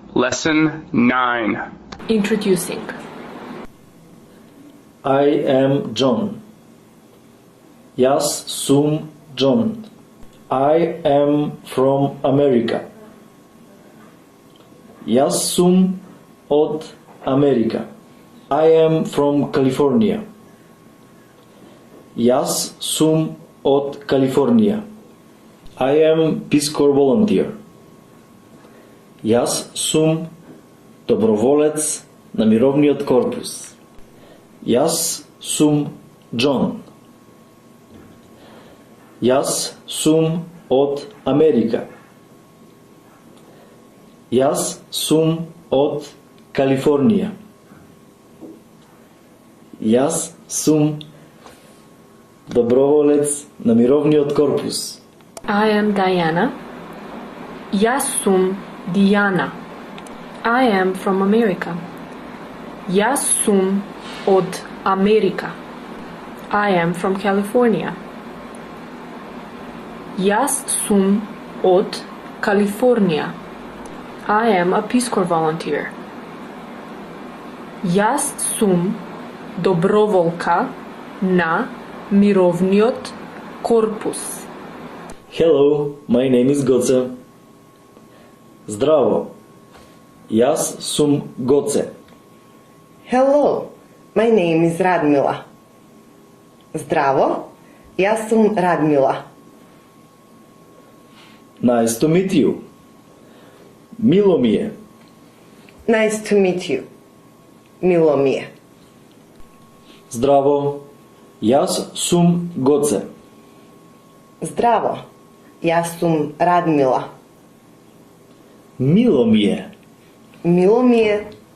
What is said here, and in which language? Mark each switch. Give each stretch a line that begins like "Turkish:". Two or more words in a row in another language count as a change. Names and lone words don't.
English: Lesson 9. Introducing. I am John.
Macedonian: Јас сум John.
English: I am from America.
Macedonian: Јас сум од Америка.
English: I am from California.
Macedonian: Јас сум од Калифорнија.
English: I am Peace Corps volunteer.
Macedonian: Јас сум доброволец на мировниот корпус. Јас сум Джон. Јас сум од Америка. Јас сум од Калифорнија. Јас сум доброволец на мировниот корпус.
English: I am Diana.
Macedonian: Јас сум Диана.
English: I am from America.
Macedonian: Јас сум од Америка.
English: I am from California.
Macedonian: Јас сум од Калифорнија.
English: I am a Peace Corps volunteer.
Macedonian: Јас сум доброволка на мировниот корпус.
English: Hello, my name is Goce.
Macedonian: Здраво, јас сум Гоце.
English: Hello, my name is Радмила.
Macedonian: Здраво, јас сум Радмила.
English: Nice to meet you.
Macedonian: Мило ми е.
English: Nice to meet you.
Macedonian: Мило ми е. Здраво, јас сум Гоце. Здраво, јас сум Радмила. Мило ми е. Мило ми е.